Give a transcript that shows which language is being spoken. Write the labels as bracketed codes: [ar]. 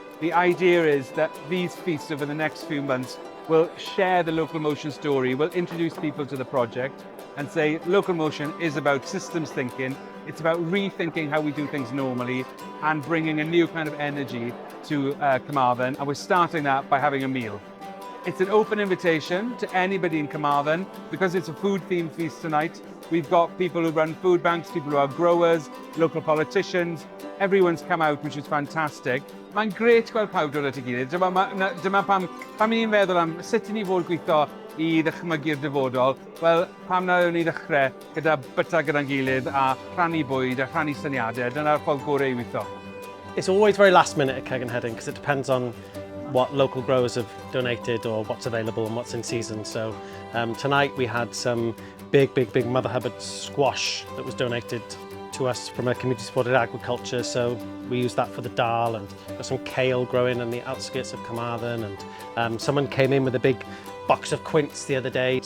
[en] The idea is that these feasts over the next few months will share the LocalMotion story, will introduce people to the project and say LocalMotion is about systems thinking, it's about rethinking how we do things normally and bringing a new kind of energy to Carmarthen, and we're starting that by having a meal. It's an open invitation to anybody in Carmarthen. Because it's a food-themed feast tonight, we've got people who run food banks, people who are growers, local politicians. Everyone's come out, which is fantastic. [cy] Mae'n grêt gweld pawb dod at ei gilydd. Dyma pam ni'n meddwl am sut i ni fod gweithio i ddychmygu'r dyfodol. Wel, pam nawr ni ddechrau gyda byta gyda'n gilydd a rhannu bwyd a rhannu syniadau. Dyna'r ffordd gorau i weithio. [en] It's always very last minute at Cegin Hedyn because it depends on what local growers have donated or what's available and what's in season. So tonight we had some big Mother Hubbard squash that was donated to us from a community supported agriculture, so we used that for the dal, and got some kale growing in the outskirts of Carmarthen, and someone came in with a big box of quince the other day.